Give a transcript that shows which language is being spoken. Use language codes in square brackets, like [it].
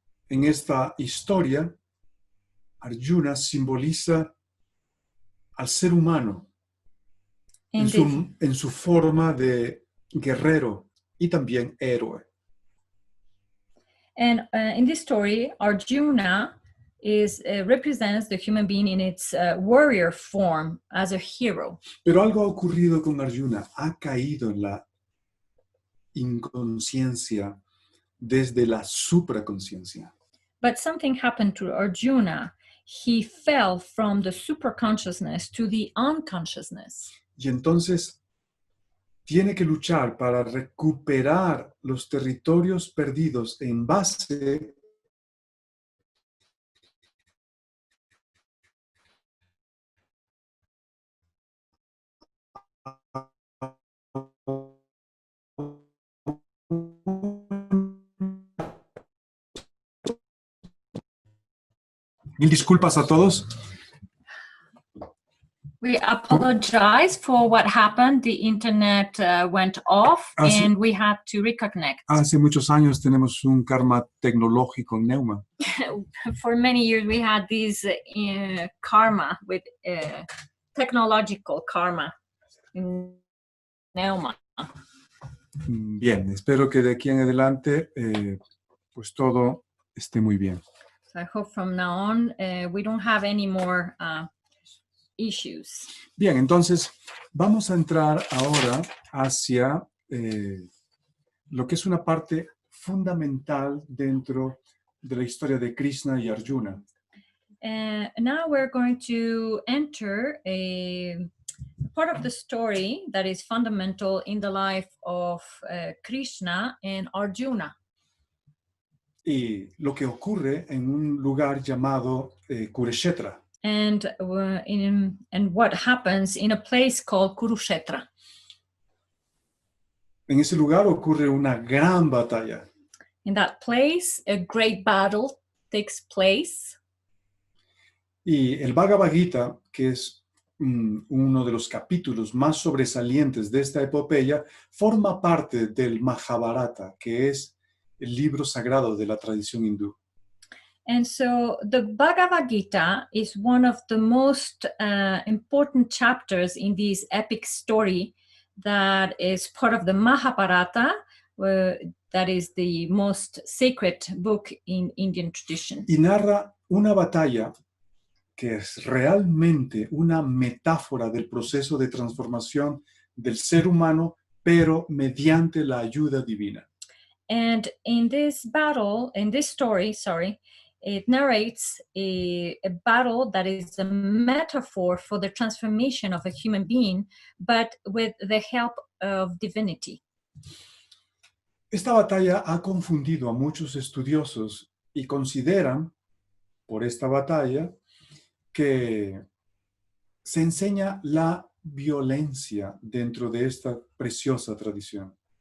[es] En esta historia, Arjuna simboliza al ser humano en su forma de guerrero y también héroe. [en] And in this story, Arjuna represents the human being in its warrior form as a hero. [es] Pero algo ha ocurrido con Arjuna, ha caído en la inconsciencia desde la supraconsciencia. [en] But something happened to Arjuna. He fell from the superconsciousness to the unconsciousness. [es] Y entonces tiene que luchar para recuperar los territorios perdidos en base Mil disculpas a todos. [en] We apologize for what happened. The internet went off and we had to reconnect. [es] Hace muchos años tenemos un karma tecnológico en Neuma. [en] For many years we had this karma with technological karma in Neuma. [es] Bien, espero que de aquí en adelante pues todo esté muy bien. [en] So I hope from now on we don't have any more issues. [es] Bien, entonces vamos a entrar ahora hacia lo que es una parte fundamental dentro de la historia de Krishna y Arjuna. [en] Now we're going to enter a part of the story that is fundamental in the life of Krishna and Arjuna. [es] Y lo que ocurre en un lugar llamado Kurushetra. [en] And what happens in a place called Kurushetra. [es] En ese lugar ocurre una gran batalla. [en] In that place, a great battle takes place. [es] Y el Bhagavad-Gita, que es uno de los capítulos más sobresalientes de esta epopeya, forma parte del Mahabharata, que es el libro sagrado de la tradición hindú. [en] And so the Bhagavad-Gita is one of the most important chapters in this epic story that is part of the Mahabharata, that is the most sacred book in Indian tradition. [es] Y narra una batalla que es realmente una metáfora del proceso de transformación del ser humano, pero mediante la ayuda divina. [en] And in this story, it narrates a battle that is a metaphor for the transformation of a human being, but with the help of divinity. [es] Esta batalla ha confundido a muchos estudiosos y consideran, por esta batalla, que se enseña la violencia dentro de esta preciosa tradición.